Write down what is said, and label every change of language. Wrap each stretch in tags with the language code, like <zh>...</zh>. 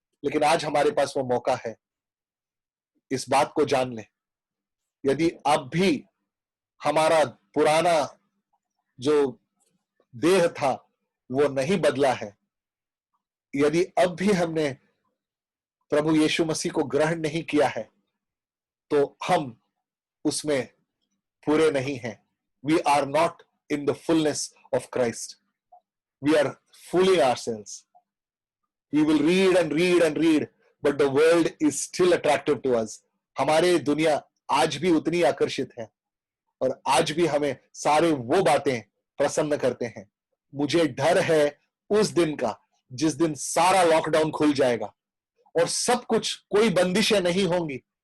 <hi>लेकिन आज हमारे पास वो मौका है। इस बात को जान लें, यदि अब भी हमारा पुराना जो देह था वो नहीं बदला है, यदि अब भी हमने प्रभु यीशु मसीह को ग्रहण नहीं किया है, तो हम उसमें पूरे नहीं हैं।</hi> <en>We are not in the fullness of Christ. We are fooling ourselves. We will read and read and read, but the world is still attractive to us.</en> <hi>हमारे दुनिया आज भी उतनी आकर्षित है और आज भी हमें सारे वो बातें प्रसन्न करते हैं। मुझे डर है उस दिन का जिस दिन सारा लॉकडाउन खुल जाएगा और सब कुछ, कोई बंदिशें नहीं होंगी।</hi>